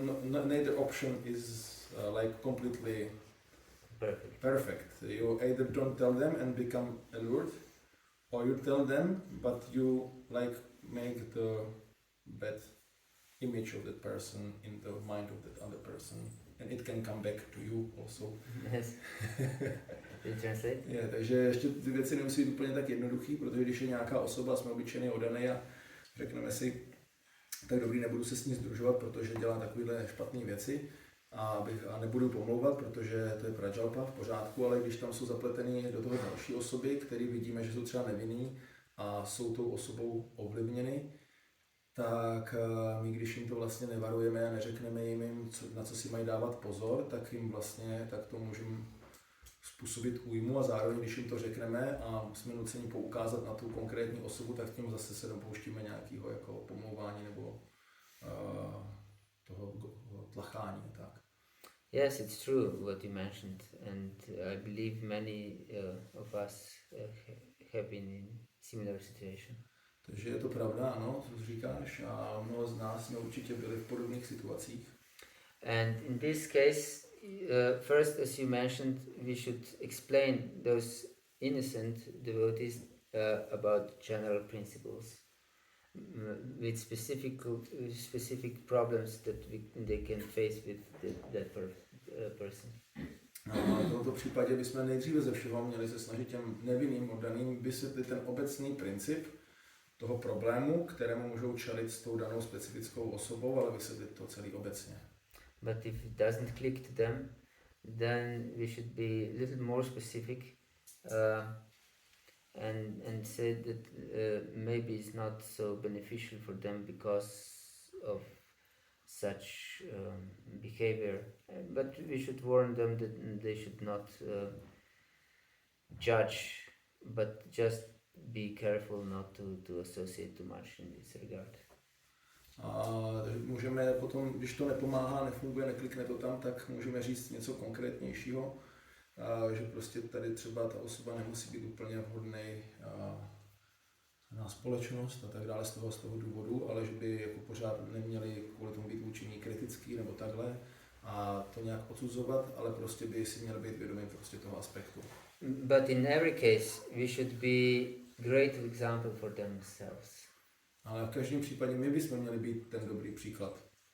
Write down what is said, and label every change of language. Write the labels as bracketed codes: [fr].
[en] Neither option is like completely perfect. You either don't tell them and become allured, or you tell them, but you like make the bad image of that person in the mind of that other person, and it can come back to you also. Yes. Can you translate? [cs] Takže ještě ty věci nemusí být úplně tak jednoduchý, protože když je nějaká osoba, jsme obyčejný oddaný a řekneme si, tak dobrý, nebudu se s ní sdružovat, protože dělá takovéhle špatné věci a nebudu pomlouvat, protože to je prajalpa, v pořádku, ale když tam jsou zapletený do toho další osoby, který vidíme, že jsou třeba nevinný a jsou tou osobou ovlivněny, tak my, když jim to vlastně nevarujeme a neřekneme jim, na co si mají dávat pozor, tak jim vlastně, tak to můžeme způsobit újmu, a zároveň, když jim to řekneme a jsme nuceni poukázat na tu konkrétní osobu, tak tím zase se dopouštíme nějakého jako pomlouvání nebo toho tlachání. Tak. [en] Yes, it's true what you mentioned, and I believe many of us have been in similar situation. [cs] Takže je to pravda, ano, co říkáš, a mnoho z nás jsme určitě byli v podobných situacích. [en] And in this case, first, as you mentioned, we should explain those innocent devotees about general principles with specific problems that they can face with that person. [cs] No, v tomto případě bychom nejdříve ze všeho měli se snažit těm nevinným oddaným vysvětlit ten obecný princip toho problému, kterému můžou čelit s tou danou specifickou osobou, ale vysvětlit to celý obecně. [en] But if it doesn't click to them, then we should be a little more specific and say that maybe it's not so beneficial for them because of such behavior. But we should warn them that they should not judge, but just be careful not to associate too much in this regard. [cs] A můžeme potom, když to nepomáhá, nefunguje, neklikne to tam, tak můžeme říct něco konkrétnějšího, že prostě tady třeba ta osoba nemusí být úplně vhodný na společnost a tak dále z toho důvodu, ale že by jako pořád neměli kvůli tomu být vůči ní kritický nebo takhle a to nějak odsuzovat, ale prostě by si měli být vědomí prostě toho aspektu. [en] But in every case, we should be great example for themselves. [cs] Ale v každém případě my bychom měli být ten dobrý příklad.